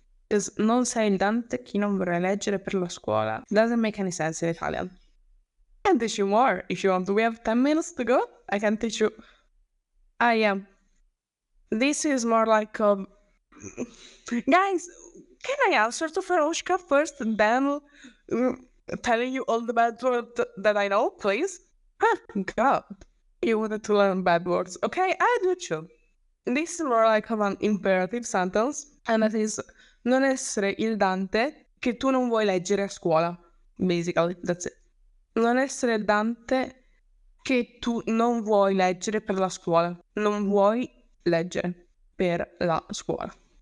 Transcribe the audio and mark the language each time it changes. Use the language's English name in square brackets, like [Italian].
[Italian] Is non sei il Dante chi non vorrei leggere per la scuola. [English] Doesn't make any sense in Italian. I can teach you more if you want. We have 10 minutes to go. I can teach you. I am. This is more like guys, can I answer to Frasca first and then telling you all the bad words that I know, please? God, you wanted to learn bad words. Okay, I do too. This is more like an imperative sentence, and that is [Italian] non essere il Dante che tu non vuoi leggere a scuola. [English] Basically, that's it. [Italian] Non essere il Dante che tu non vuoi leggere per la scuola. Non vuoi leggere per la scuola.